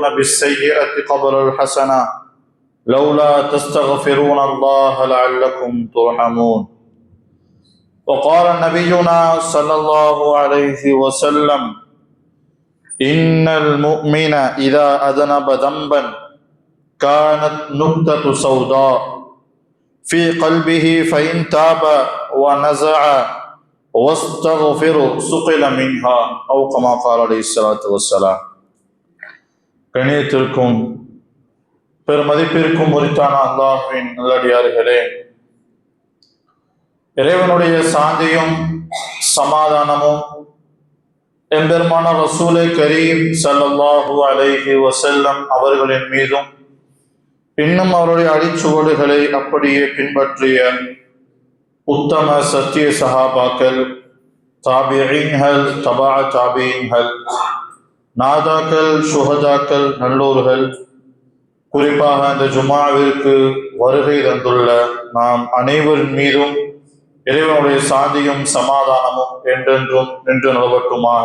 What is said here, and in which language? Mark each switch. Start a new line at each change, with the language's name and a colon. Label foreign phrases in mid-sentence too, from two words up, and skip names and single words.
Arabic: بالسيئة قبل الحسنة لولا تستغفرون الله لعلكم ترحمون وقال نبينا صلى الله عليه وسلم إن المؤمن إذا أذنب ذنبا كانت نكتة سوداء في قلبه فإن تاب ونزع واستغفر سقل منها أو كما قال عليه الصلاة والسلام.
Tamil: கண்ணியத்திற்கும் பெருமதிப்பிற்கும் உரித்தான அல்லாஹ்வின் நல்லடியார்களே, இறைவனுடைய சாந்தியும் சமாதானமும் எம்பெருமான
Arabic: رسول الكريم صلى الله عليه وسلم
Tamil: அவர்களின் மீதும் இன்னும் அவருடைய அடிச்சுவடுகளை அப்படியே பின்பற்றிய உத்தம சத்திய சஹாபாக்கள், தாபிஈன்கள், தபா தாபிஈன்கள், நாதாக்கள், சுஹதாக்கள், நல்லோர்கள், குறிப்பாக இந்த ஜுமாவிற்கு வருகை தந்துள்ள நாம் அனைவரின் மீதும் இறைவனுடைய சாந்தியும் சமாதானமும் என்றென்றும் நின்று நிலவட்டுமாக.